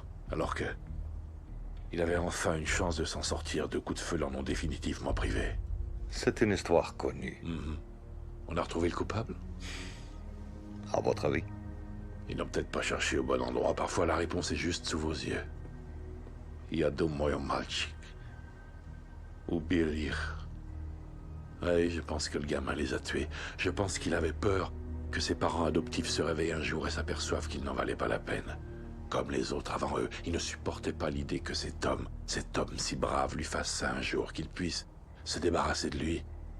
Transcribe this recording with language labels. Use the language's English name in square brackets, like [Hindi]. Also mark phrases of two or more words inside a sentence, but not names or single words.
[French] Alors que... il avait enfin une chance de s'en sortir. 2 coups de feu l'en ont définitivement privé. C'est une histoire connue. On a retrouvé le coupable? À votre avis? Ils n'ont peut-être pas cherché au bon endroit. Parfois, la réponse est juste sous vos yeux. [Russian] Я думаю, мальчик. Убили их. [French] Oui, je pense que le gamin les a tués. Je pense qu'il avait peur que ses parents adoptifs se réveillent un jour et s'aperçoivent qu'il n'en valait pas la peine. Comme les autres avant eux, il ne supportait pas l'idée que cet homme si brave, lui fasse ça un jour, qu'il puisse se débarrasser de lui.